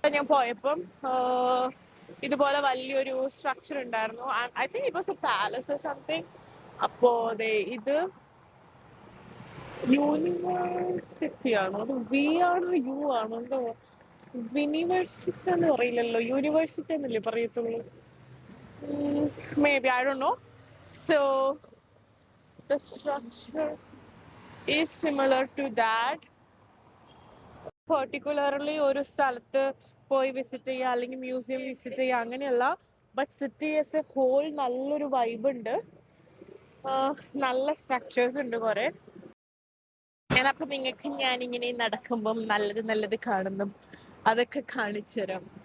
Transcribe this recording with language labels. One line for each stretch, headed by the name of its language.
Malayalam: ഞാൻ പോയപ്പം ഇതുപോലെ വലിയൊരു സ്ട്രക്ചർ ഉണ്ടായിരുന്നു.
English: I think it was a palace or something.
Malayalam: അപ്പോ ഇത് യൂണിവേഴ്സിറ്റി ആണോ, അത് വി ആണോ യു ആണോ, എന്തോ യൂണിവേഴ്സിറ്റി എന്ന് പറയില്ലല്ലോ, യൂണിവേഴ്സിറ്റി എന്നല്ലേ പറയത്തുള്ളൂ.
English: Maybe, I don't know. So the structure is similar to that.
Malayalam: Particularly ഒരു സ്ഥലത്ത് പോയി വിസിറ്റ് ചെയ്യുക അല്ലെങ്കിൽ മ്യൂസിയം വിസിറ്റ് ചെയ്യുക അങ്ങനെയല്ല.
English: but city as a whole
Malayalam: നല്ലൊരു വൈബ് ഉണ്ട്. നല്ല സ്ട്രക്ചേഴ്സ് ഉണ്ട് കുറേ. ഞാനപ്പോൾ നിങ്ങൾക്ക് ഞാനിങ്ങനെ നടക്കുമ്പം നല്ലത് കാണുന്നു അതൊക്കെ കാണിച്ചു തരാം.